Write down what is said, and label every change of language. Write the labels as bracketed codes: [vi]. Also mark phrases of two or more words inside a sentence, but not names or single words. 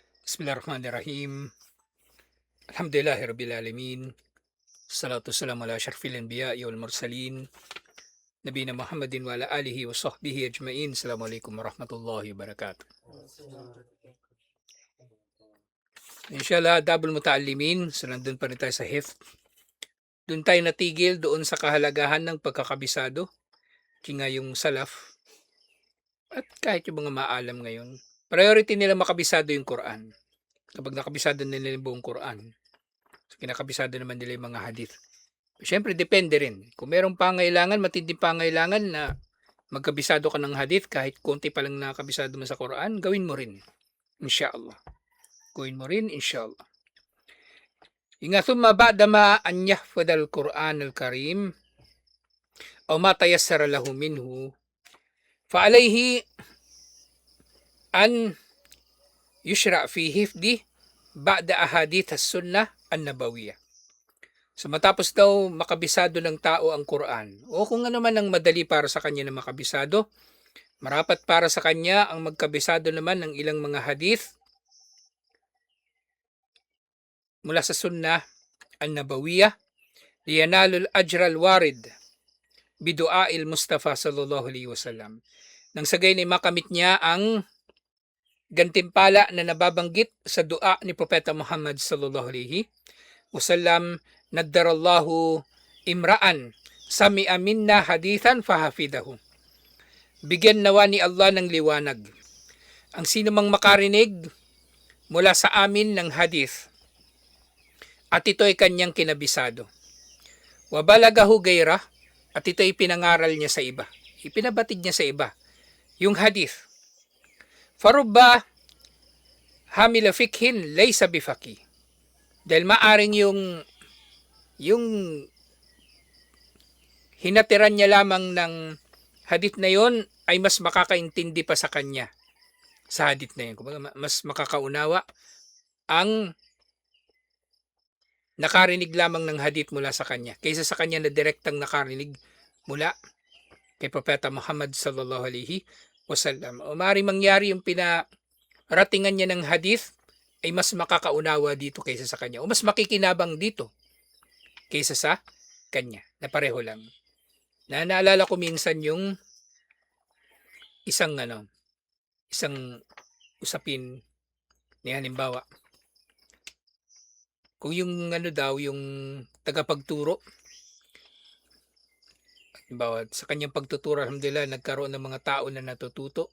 [ar] بسم الله الرحمن الرحيم. الحمد لله رب العالمين. الصلاة والسلام على أشرف الأنبياء والمرسلين. نبينا محمد وعلى آله وصحبه أجمعين. السلام عليكم ورحمة الله وبركاته. [tl] Inshallah, Dabul Muta'allimin. So, nandun pa rin tayo sa hifth. Doon tayo natigil doon sa kahalagahan ng pagkakabisado. Kaya nga yung salaf at kahit yung mga maalam ngayon, priority nila makabisado yung Quran. Kapag nakabisado nila yung buong Quran, so kinakabisado naman nila yung mga hadith. Siyempre, depende rin. Kung merong pangailangan, matinding pangailangan na magkabisado ka ng hadith, kahit konti pa lang nakabisado mo sa Quran, gawin mo rin. Inshallah. Gawin mo rin, inshallah. [ar] إنه ثم بعد ما أن يحفظ القرآن الكريم أو ما تيسر له منه فعليه أن يشرع في حفظ بعض أحاديث السنة النبوية. [tl] So matapos daw makabisado ng tao ang Quran, o kung ano man ang madali para sa kanya na makabisado, marapat para sa kanya ang magkabisado naman ng ilang mga hadith mula sa [ar] السنة النبوية لينال الأجر الوارد بدعاء المصطفى صلى الله عليه وسلم. [tl] Nang sa gayon ay makamit niya ang gantimpala na nababanggit sa dua ni Propeta Muhammad [ar] صلى الله عليه وسلم، نضر الله امرأ سمع منا حديثا فحفظه. [tl] Bigyan nawa ni Allah ng liwanag ang sino mang makarinig mula sa amin ng hadith at ito ay kanyang kinabisado. [ar] وبلغه غيره, [tl] at ito ay pinangaral niya sa iba. Ipinabatid niya sa iba yung hadith. [ar] فرب حامل فقه ليس بفقيه. [tl] Dahil maaring yung hinatiran niya lamang ng hadith na yon ay mas makakaintindi pa sa kanya sa hadith na yun. Kumbaga, mas makakaunawa ang nakarinig lamang ng hadith mula sa kanya kaysa sa kanya na direktang nakarinig mula kay Propeta Muhammad [ar] صلى الله عليه وسلم. [tl] O maaaring mangyari yung pinaratingan niya ng hadith ay mas makakaunawa dito kaysa sa kanya o mas makikinabang dito kaysa sa kanya, na pareho lang. Naalala ko minsan yung isang usapin ni halimbawa, kung yung yung tagapagturo, halimbawa sa kanyang pagtuturo, alhamdulillah nagkaroon ng mga tao na natututo.